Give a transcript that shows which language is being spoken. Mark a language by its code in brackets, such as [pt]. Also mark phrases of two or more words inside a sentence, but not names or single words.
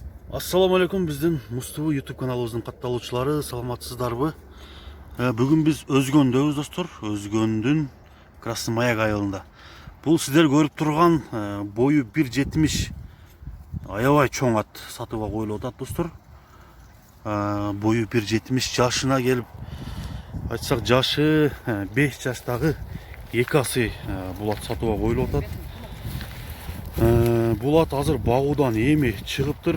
[ar] السلام عليكم, [kk] біздің Мустубу YouTube каналыбыздың [ky] катталуучулары, саламатсыздарбы? [kk] Бүгін біз [ky] Өзгөндөбүз достор, Өзгөндүн Красный Маяк айылында. [kk] Бұл сіздер көріп тұрған [ky] бойы 1,70 аябай чоң ат сатууга коюлуп атат достор. Бойы 1,70 жашына келіп, айтсак жашы 5 жаштагы эки асы бул ат сатууга коюлуп атат. Бул ат азыр багуудан эми чыгыптыр.